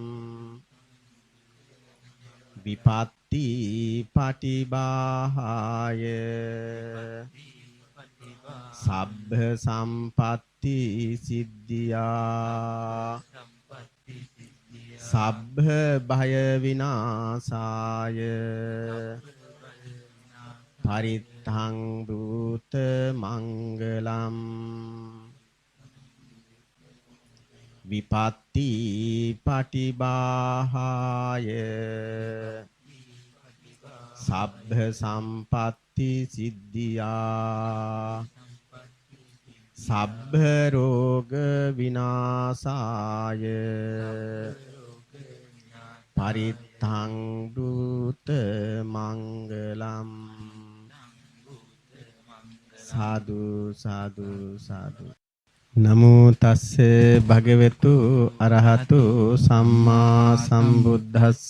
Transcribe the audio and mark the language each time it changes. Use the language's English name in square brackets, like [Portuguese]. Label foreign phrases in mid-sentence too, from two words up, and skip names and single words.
[Pali] විපත්ති පටිභාහාය සබ්බ සම්පatti සිද්ධියා සබ්බ භය විනාශාය පරිත්තං බ්‍රූත මංගලම්. විපත්ති පටිභාහාය සබ්බ සම්පatti සිද්ධියා සබ්බ රෝග විනාශාය පරිත්තං බ්‍රූත මංගලම්. සාදු සාදු සාදු. නමෝ තස්ස භගවතු අරහතු සම්මා සම්බුද්දස්ස.